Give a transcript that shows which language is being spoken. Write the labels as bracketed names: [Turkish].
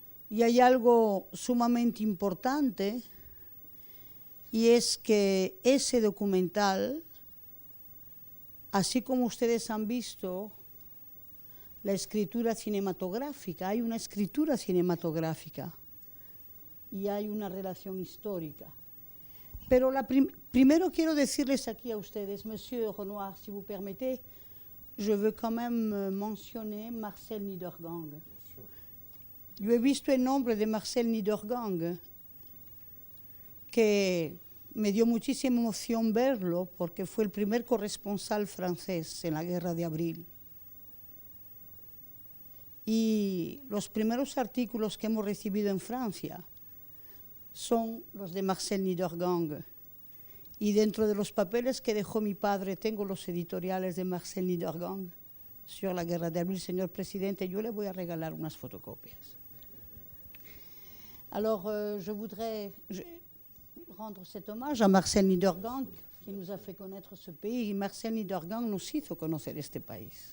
[Spanish] Y hay algo sumamente importante, y es que ese documental, así como ustedes han visto la escritura cinematográfica, hay una escritura cinematográfica y hay una relación histórica. Pero primero quiero decirles aquí a ustedes, [French] Monsieur Renoir, si vous permettez, je veux quand même mentionner Marcel Niedergang. [Spanish] Yo he visto el nombre de Marcel Niedergang, que me dio muchísima emoción verlo porque fue el primer corresponsal francés en la Guerra de Abril. Y los primeros artículos que hemos recibido en Francia son los de Marcel Niedergang. Y dentro de los papeles que dejó mi padre tengo los editoriales de Marcel Niedergang sur la Guerra de Abril. Señor presidente, yo le voy a regalar unas fotocopias. [French] Alors, je voudrais rendre cet hommage à Marcel Niedergang, qui nous a fait connaître ce pays. Et Marcel Niedergang [Spanish] nos hizo conocer este país.